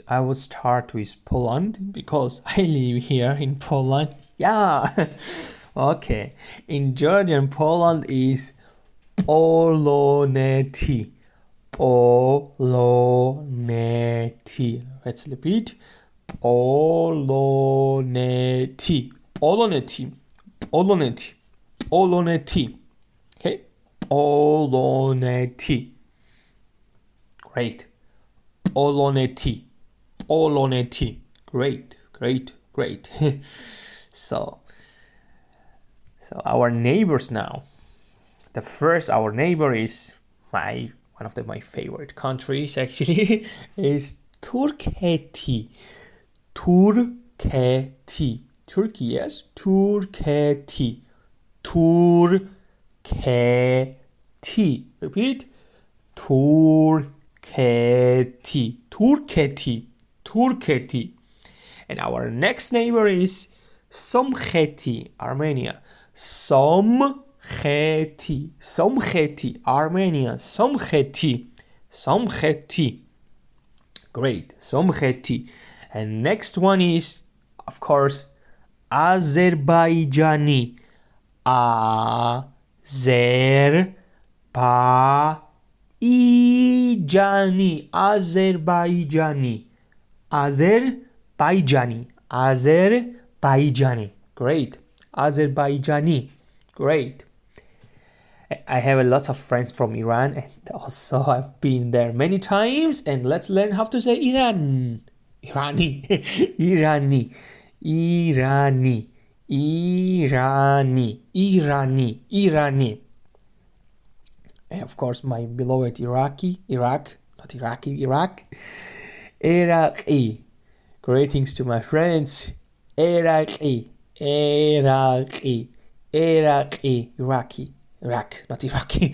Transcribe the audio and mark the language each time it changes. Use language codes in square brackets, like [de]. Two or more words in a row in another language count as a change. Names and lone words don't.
[en] I will start with Poland because I live here in Poland. Yeah. Okay. In Georgian, Poland is Polonety. Polonety. Let's repeat. Polonety. Polonety. Polonety. Polonety. Okay? Polonety. Great. Polonety. Polonety. Great, great, great. So our neighbors now. Our neighbor is one of my favorite countries actually is Turkey. Turkey. Turkey, yes. Turkey. Turkey. Repeat. Turkey. Turkey. Turkey. And our next neighbor is Somkheti, Armenia. Somkheti. Somkheti, Armenia. Somkheti. Somkheti. Great. Somkheti. And next one is, of course, Azerbaijani. Azerbaijani. Azerbaijani. Azerbaijani. Azerbaijani. Great. Azerbaijani. Great. I have a lot of friends from Iran and also I've been there many times, and let's learn how to say Iran. Irani. Irani. Irani. Irani. Irani. Irani. And of course my beloved Iraq. Iraqi. Greetings to my friends. Iraqi. Iraqi. Iraqi. Iraqi. Iraq, not Iraqi.